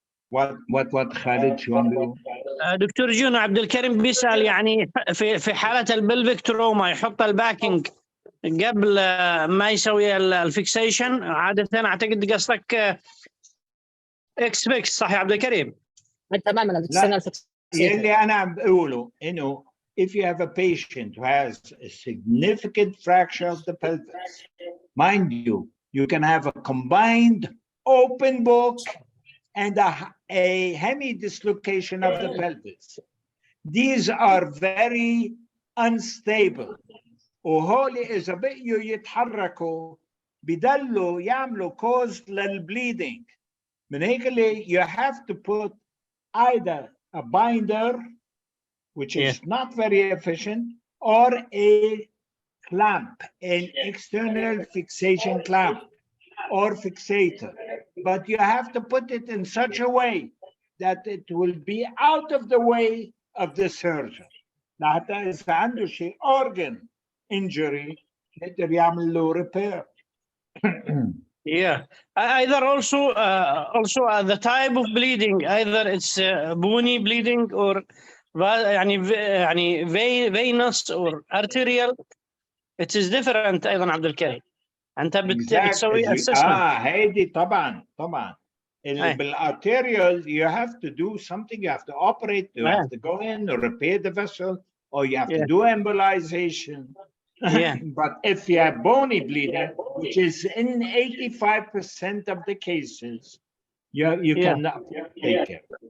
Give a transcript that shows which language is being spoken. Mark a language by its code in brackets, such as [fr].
[ar] وات خالد شو عم بيقول؟ دكتور جون، عبد الكريم بيسأل يعني في حالة البلفيك تروما يحط الباكينج قبل ما يسوي الفيكسيشن عادة. اعتقد قصدك اكس فيكس صح يا عبد الكريم؟ تماما. يلي انا عم بقوله انه [en] if you have a patient who has a significant fracture of the pelvis, mind you, you can have a combined open book and a hemidislocation of the pelvis. These are very unstable. [ar] وهول إذا بقيوا يتحركوا بيضلوا يعملوا cause للبليدنج. من هيك اللي [en] you have to put either a binder, which is not very efficient, or a clamp, an external fixation clamp or fixator. But you have to put it in such a way that it will be out of the way of the surgeon. [ar] لحتى إذا عنده شيء organ injury يقدر يعمل له repair. [en] Yeah. Either also the type of bleeding, either it's bony bleeding or يعني venous or arterial. It is different [ar] أيضا [en] عبد الكريم. [ar] أنت بتسوي assessment. هيدي طبعا. [en] بالarterial you have to do something, you have to operate, you have to go in or repair the vessel, or you have to do embolization. But if you have bony bleeding, which is in 85% of the cases, you cannot take care.